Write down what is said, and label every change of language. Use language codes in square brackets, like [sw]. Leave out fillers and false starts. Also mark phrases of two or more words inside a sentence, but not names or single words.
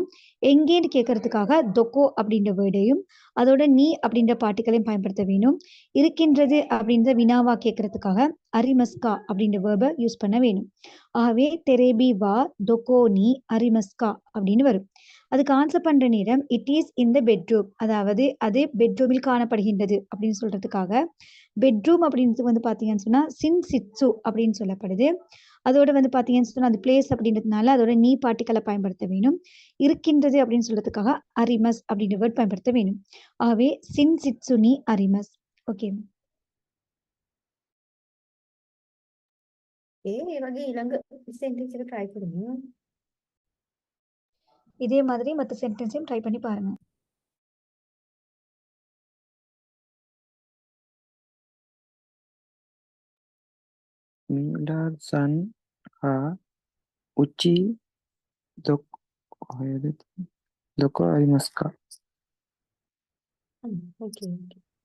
[ta] எங்கேன்னு கேட்கறதுக்காக தொக்கோ அப்படின்ற வேர்டையும் அதோட நீ அப்படின்ற பாட்டிகளையும் பயன்படுத்த வேணும். இருக்கின்றது அப்படின்ற வினாவா கேட்கறதுக்காக அரிமஸ்கா அப்படின்ற [en] verb use [ta] பண்ண வேணும். [ja] ஆகவே テレビ は どこ に ありますか [ta] அப்படின்னு வரும். அதுக்கு ஆன்சர் பண்ற நேரம் [en] it is in the bedroom [ta] அதாவது அது பெட்ரூமில் காணப்படுகின்றது அப்படின்னு சொல்றதுக்காக பெட்ரூம் அப்படின்றது வந்து பார்த்தீங்கன்னு சொன்னா சின்சிட்சு அப்படின்னு சொல்லப்படுது. அதோட வந்து பார்த்தீங்கன்னு சொன்னா அது பிளேஸ் அப்படின்றதுனால அதோட நீ பாட்டிகளை பயன்படுத்த வேணும். இருக்கின்றது அப்படின்னு சொல்றதுக்காக அரிமஸ் அப்படின்ற வேர்ட் பயன்படுத்த வேணும். [ja] ஆகவே 寝室 に あります. ஓகே. [si] ඒ වගේ ඊළඟ sentence එක try කරමු. [ta] இதே மாதிரி மற்ற சென்டென்ஸையும் ட்ரை பண்ணி பாருங்க. [ja] ミラー さん は うち どこ ありますか. [ta] ஓகே.